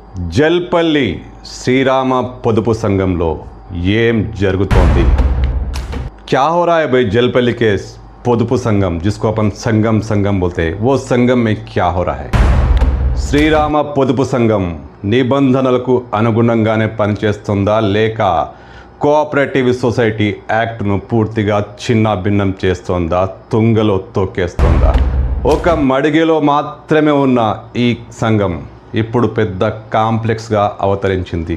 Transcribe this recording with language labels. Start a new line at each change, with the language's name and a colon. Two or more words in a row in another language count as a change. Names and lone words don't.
Telugu: జల్పల్లి శ్రీరామ పొదుపు సంఘంలో ఏం జరుగుతోంది?
Hindi: क्या हो रहा है भाई जलपल्ली के
Telugu: పొదుపు సంఘం
Hindi: जिसको अपन संगम बोलते हैं वो संगम में क्या हो रहा है?
Telugu: శ్రీరామ పొదుపు సంఘం నిబంధనలకు అనుగుణంగానే పనిచేస్తుందా లేక
English: cooperative society actను
Telugu: పూర్తిగా చిన్నాభిన్నం చేస్తోందా, తుంగలో తొక్కేస్తోందా? ఒక మడిగెలో మాత్రమే ఉన్న ఈ సంఘం ఇప్పుడు పెద్ద కాంప్లెక్స్గా అవతరించింది.